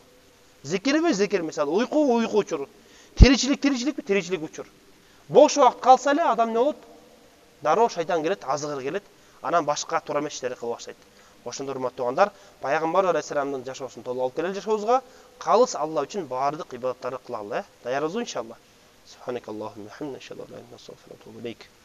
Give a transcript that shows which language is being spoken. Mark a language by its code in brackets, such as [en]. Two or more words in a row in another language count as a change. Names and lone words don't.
[ky] Зикирби, зикир, мисалы уйку, уйку учуру. Тиричилик, тиричиликпи, тиричилик учур. Бош убакыт калса эле адам не болот? дароо шайтан келет, азыгыр келет, анан башка туура эмес иштерди кыла баштайт. Ошондо урматтуу туугандар, пайгамбар алейхиссаламдын жашоосун толук алып келе жашообузга калыс Алла үчүн баардык ибадаттарды кылалы, даярбызбы иншалла. [ar] سبحانك اللهم وبحمدك أشهد أن لا إله إلا أنت أستغفرك وأتوب إليك.